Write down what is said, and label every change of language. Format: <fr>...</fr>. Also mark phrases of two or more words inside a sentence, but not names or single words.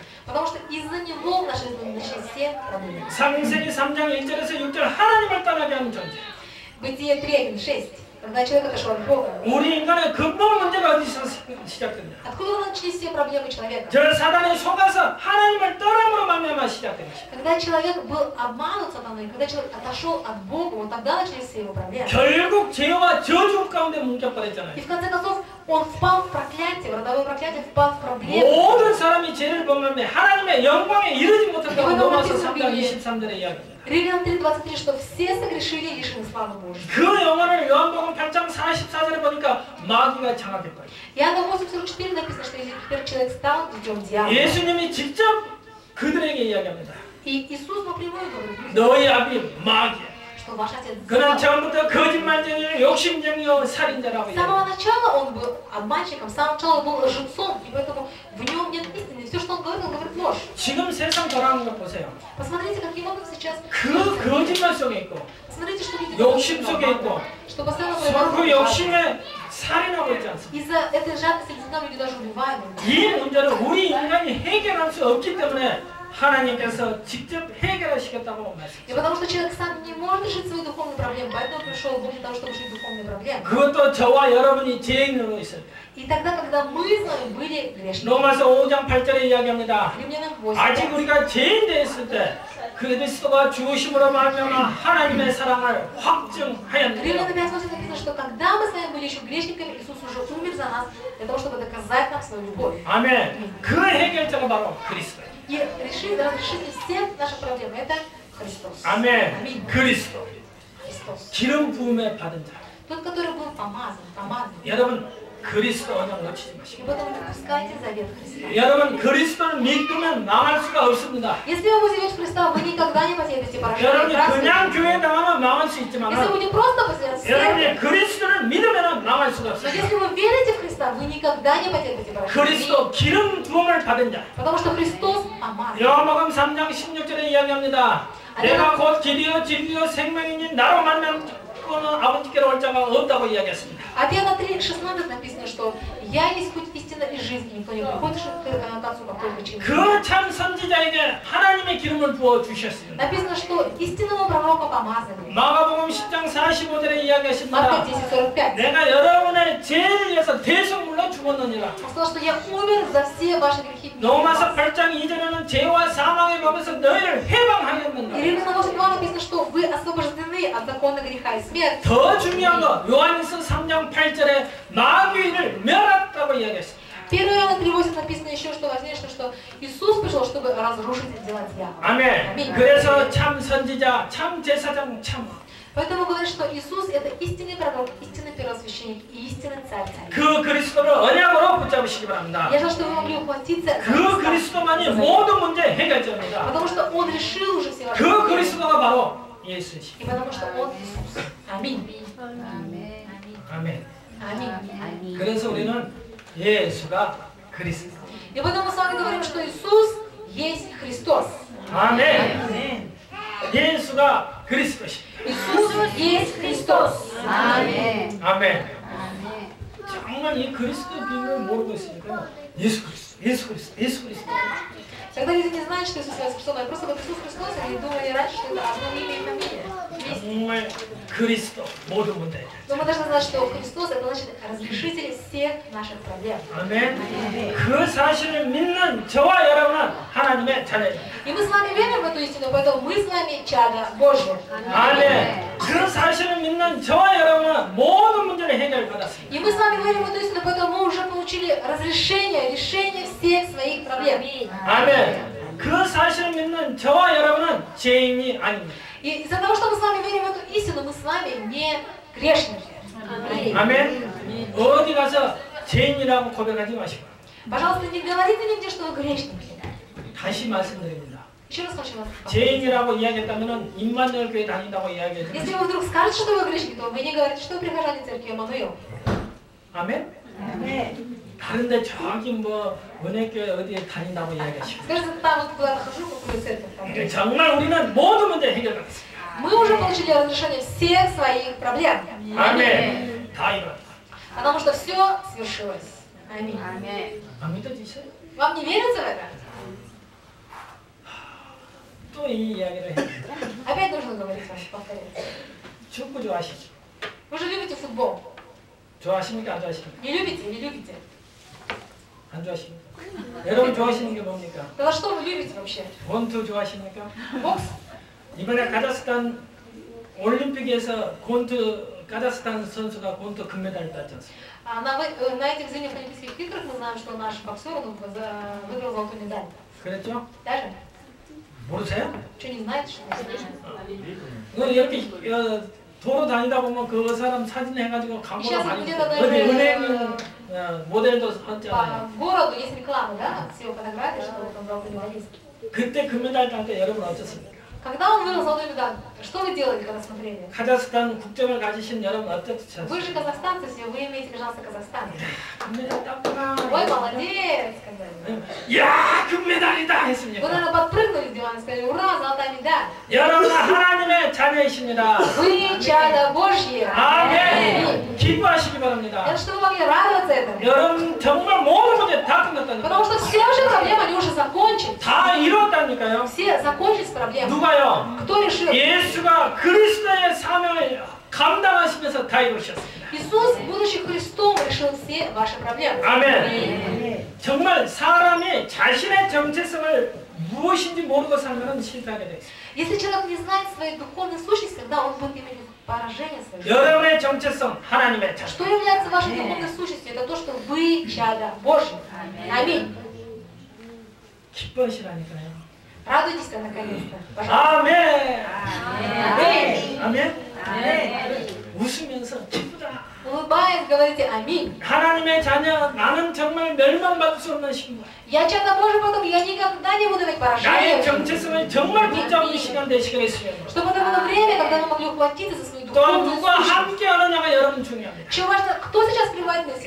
<ru>Потому что из-за него в нашей жизни начались все проблемы.</ru> <ko>창세기 3장 1절에서 6절 하나님을 떠나게 하는 존재.</ko> <ru>Бытие 3:1-6. Когда человек отошел от Бога.</ru> <ko>우리 인간의 근본 문제가 어디서 시작됩니다.</ko> <ru>Откуда начались все проблемы человека?</ru> <ko>저 사단에 속아서 하나님을 떠남으로 말미암아 시작된 것입니다.</ko> <ru>Когда человек был обманут сатаной, когда человек отошел от Бога, вот тогда начались все его проблемы.</ru> <ko>결국 죄와 저주 가운데 뭉쳐버렸잖아요.</ko> <ru>И в конце концов он впал в проклятие, в родовое проклятие, впал в проблемы.</ru> <ko>모든 사람이 죄를 범하면 하나님의 영광에 이르지 못한다고 로마서 3장 23절에 이야기합니다.</ko> <ru>Римлянам 3:23, что все согрешили и лишены славы Божьей.</ru> <ko>그 영혼을 요한복음 8장 44절에 보니까 마귀가 장악했거든요.</ko> <ru>Иоанна 8:44 написано, что теперь человек стал детем дьявола.</ru> <ko>예수님이 직접 그들에게 이야기합니다.</ko> <ru>И Иисус напрямую говорит,</ru> <ko>너희 아비 마귀야.</ko> <ru>что ваш отец</ru> <ko>그는</ko> <ru>дьявол.</ru> <ko>처음부터 거짓말쟁이요 욕심쟁이요 살인자라고</ko> <ru>С</ru> <ko>이야기합니다.</ko> <ru>самого начала он был обманщиком, с самого начала он был лжецом, и поэтому в нем нет истины. Все, что он говорит ложь.</ru> <ko>지금 세상 돌아가는 거 보세요.</ko> <ru>Посмотрите, каким образом сейчас.</ru> <ko>그 거짓말 속에 있고</ko> <ru>Посмотрите, что люди</ru> <ko>욕심 속에 있고</ko> <ru>что постоянно</ru> <ko>그 욕심에 살인하고 있지 않습니까?</ko> <ru>из-за этой жадности действительно люди даже убивают.</ru> <ko>이 문제를 우리 인간이 해결할 수 없기 때문에 하나님께서 직접 해결하시겠다고</ko> <ru>И</ru> <ko>말씀하셨어요.</ko> <ru>потому что человек сам не может решить свои духовные проблемы, поэтому пришел Бог для того, чтобы решить духовные проблемы.</ru> <ko>그것도 저와 여러분이 죄인으로 있어요.</ko> <ru>И тогда, когда мы с вами были грешниками.</ru> <ko>로마서 5장 8절에 이야기합니다.</ko> <ru>Римлянам 8.</ru> <ko>아직 우리가 죄인 되었을 때 그리스도가 죽으심으로 말미암아 하나님의 사랑을 확증하였느니라.</ko> <ru>Римлянам 5 написано, что когда мы с вами были еще грешниками, Иисус уже умер за нас, для того, чтобы доказать нам свою любовь.</ru> <ko>아멘. 그 해결자가 바로 그리스도예요.</ko> <ru>И разрешитель всех наших проблем – это Христос.</ru> <ko>아멘.</ko> <ru>Аминь.</ru> <ko>그리스도.</ko> <ru>Христос.</ru> <ko>기름 부음에 받은 자.</ko> <ru>Тот, который был помазан.</ru> <ko>여러분 그리스도 언약 놓치지</ko> <ru>И</ru> <ko>마시고.</ko> <ru>поэтому не пускайте завет Христа.</ru> <ko>여러분 그리스도를 믿으면 망할 수가 없습니다.</ko> <ru>Если вы возьмете Христа, вы никогда не потеряете поражение.</ru> <ko>여러분이 그냥 교회 나가면 망할 수 있지만</ko> <ru>Если вы не просто потеряете</ru> <ko>여러분이 그리스도를 믿으면 망할 수가</ko> <ru>но</ru> <ko>없어요.</ko> <ru>если вы верите в Христа, вы никогда не потеряете поражение.</ru> <ko>그리스도 기름 부음을 받은 자.</ko> <ru>Потому что Христос помазан.</ru> <ko>요한복음 3장 16절에 이야기합니다. 내가 곧 길이요 진리요 생명이니 나로 말미암아 아버지께로 올 자가 없다고 이야기했습니다.</ko> <ru>А Иоанна 3:16 написано, что «Я есть путь, истина и жизнь, и никто не приходит к Отцу, как только через меня».</ru> <ko>그 참 선지자에게 하나님의 기름을 부어 주셨습니다.</ko> <ru>Написано, что истинного пророка помазали.</ru> <ko>마가복음 10장 45절에 이야기하십니다.</ko> <ru>Марка 10:45.</ru> <ko>내가 여러분의 죄를 위해서 대속물로 죽었느니라.</ko> <ru>Он сказал, что я умер за все ваши грехи.</ru> <ko>로마서 8장 2절에는 죄와 사망의 법에서 너희를</ko> <ru>И</ru> <ko>해방하였느니라.</ko> <ru>Римлянам 8:2 написано, что вы освобождены от закона греха и смерти.</ru> <ko>더 중요한 거 요한일서 3장 8절에 마귀를 멸했다고 이야기했습니다.</ko> <ru>1 Иоанна 3:8 написано еще, что важнейшее, что Иисус пришел, чтобы разрушить дела дьявола.</ru> <ko>아멘. 그래서 참 선지자, 참 제사장, 참.</ko> <ru>Поэтому говорят, что Иисус это истинный пророк, истинный первосвященник и истинный царь.</ru> <ko>그 그리스도를 언약으로 붙잡으시기 바랍니다.</ko> <ru>Я желаю, чтобы вы могли ухватиться за</ru> <ko>그</ko> <ru>Христа.</ru> <ko>그리스도만이 모든 문제 해결자입니다.</ko> <ru>Потому что Он решил уже все ваши</ru> <ko>그</ko> <ru>проблемы.</ru> <ko>그리스도가 바로 예수이십니다.</ko> <ru>И потому что Он Иисус. Аминь.</ru> <ko>아멘.</ko> <ru>Аминь.</ru> <ko>그래서 우리는 예수가 그리스도.</ko> <ru>И поэтому мы с вами говорим, что Иисус есть Христос.</ru> <ko>아멘. 예수가 그리스도십니다.</ko> <ru>Иисус есть Христос.</ru> <ko>아멘. 아멘. 정말 이 그리스도 비밀을 모르고 있으니까 예수 그리스도, 예수 그리스도, 예수 그리스도.</ko> <ru>Когда люди не знают, что Иисус является персоной, просто вот Иисус Христос, они думали раньше, что это одно имя и фамилия.</ru> <ko>정말 그리스도 모든 문제.</ko> <ru>Но мы должны знать, что Христос это значит разрешитель всех наших проблем.</ru> <ko>아멘. 그 사실을 믿는 저와 여러분은 하나님의 자녀입니다.</ko> <ru>И мы с вами верим в эту истину, поэтому мы с вами чада Божье.</ru> <ko>아멘. 그 사실을 믿는 저와 여러분은 모든 문제를 해결받았습니다.</ko> <ru>И мы с вами верим в эту истину, поэтому мы уже получили разрешение, решение всех своих проблем.</ru> <ko>아멘. 그 사실을 믿는 저와 여러분은 죄인이 아닙니다.</ko> <ru>И из-за того, что мы с вами верим в эту истину, мы мы с вами не грешники.</ru> <ko>아멘. 어디 가서 죄인이라고 고백하지 마시고.</ko> <ru>Пожалуйста, не говорите нигде, что вы грешники.</ru> <ko>다시 말씀드립니다.</ko> <ru>Еще раз хочу вас сказать.</ru> <ko>죄인이라고 이야기했다면 임마누엘 교회 다닌다고 이야기해요.</ko> <ru>Если вы вдруг скажете, что вы грешники, то вы не говорите, что вы прихожане церкви Эммануил.</ru> <ko>아멘. 다른데 저기 뭐 은혜교회 어디에 다닌다고 이야기하시고.</ko> <ru>Скажите, там вот куда-то хожу, в какую церковь там.</ru> <ko>정말 우리는 모든 문제 해결하겠습니다.</ko> <ru>Мы уже получили разрешение всех своих проблем.</ru> <ko>아멘. 다 이뤘다.</ko> <ru>Потому что все свершилось. Аминь.</ru> <ko>안 믿어지세요?</ko> <ru>Вам не верится в это?</ru> <ko>또 이 이야기를 해요.</ko> <ru>Опять нужно говорить вам, повторять.</ru> <ko>축구 좋아하시죠?</ko> <ru>Вы же любите футбол.</ru> <ko>좋아하십니까? 안 좋아하십니까?</ko> <ru>Не любите? Не любите?</ru> <ko>안 좋아하십니까? 여러분 좋아하시는 게 뭡니까?</ko> <ru>Тогда что вы любите вообще?</ru> <ko>권투 좋아하십니까?</ko> <ru>Бокс?</ru> <ko>이번에 카자흐스탄 올림픽에서 카자흐스탄 선수가 권투 금메달을 땄지 않습니까?</ko> <ru>На этих зимних Олимпийских играх мы знаем, что наш боксер выиграл золотую медаль.</ru> <ko>그랬죠?</ko> <ru>Даже?</ru> <ko>모르세요?</ko> <ru>Что, не знаете, что ли?</ru> <ko>이렇게 도로 다니다 보면 그 사람 사진 해가지고 광고가</ko> <ru>сейчас</ru> <ko>많이</ko> <ru>где-то</ru> <ko>있어요. 어디</ko> <ru>даже</ru> <ko>은행 모델도 했잖아요.</ko> <ru>по городу есть реклама, да? С его фотографией, что он золотой медалист.</ru> <ko>그때 금메달 딸 때 여러분 어떻습니까?</ko> <ru>Когда он выиграл золотую медаль, что вы делали, когда смотрели?</ru> <ko>카자흐스탄 국적을 가지신 여러분 어떻습니까?</ko> <ru>Вы же казахстанцы, вы имеете гражданство Казахстана.</ru> <ko>금메달 땄구나.</ko> <ru>Ой, молодец, сказали.</ru> <ko>야, 금메달이다</ko> <ru>Вы,</ru> <ko>했습니까?</ko> <ru>наверное, подпрыгнули с дивана и сказали, ура, золотая медаль.</ru> <ko>여러분 하나님의 자녀이십니다.</ko> <ru>Вы чадо Божье.</ru> <ko>아멘. 기뻐하시기 바랍니다.</ko> <ru>Это чтобы вы могли радоваться этому.</ru> <ko>여러분 정말 모든 문제 다 끝났다니까요.</ko> <ru>Потому что все уже проблемы, они уже закончились.</ru> <ko>다 이뤘다니까요.</ko> <ru>Все закончились проблемы.</ru> <ko>누가요?</ko> <ru>Кто решил?</ru> <ko>예수가 그리스도의 사명을 감당하시면서 다 이루셨습니다.</ko> <ru>Иисус, будучи Христом, решил все ваши проблемы.</ru> <ko>아멘. 정말 사람이 자신의 정체성을 무엇인지 모르고 살면 실패하게 돼 있어요.</ko> <ru>Если человек не знает своей духовной сущности, тогда он будет иметь поражение свое.</ru> <ko>여러분의 정체성 하나님의 자녀.</ko> <ru>Что является вашей духовной сущностью? Это то, что вы чадо Божье. Аминь.</ru> <ko>기뻐하시라니까요.</ko> <ru>Радуйтесь наконец-то. Пожалуйста.</ru> <ko>아멘.</ko> <ru>Аминь.</ru> <ko>아멘. 웃으면서 기쁘다.</ko> <ru>Улыбаясь, говорите аминь.</ru> <ko>하나님의 자녀, 나는 정말 멸망받을 수 없는 신분.</ko> <ru>Я чадо Божье, поэтому я никогда не буду иметь</ru> <ko>나의</ko> <ru>поражения.</ru> <ko>정체성을 정말 붙잡는 시간 되시겠으면.</ko> <ru>Чтобы это было время, когда мы могли ухватиться за свою</ru> <ko>또</ko> <ru>духовную</ru> <ko>누가</ko> <ru>сущность.</ru> <ko>함께 하느냐가 여러분 중요합니다.</ko> <ru>Еще важно, кто сейчас пребывает вместе с</ru>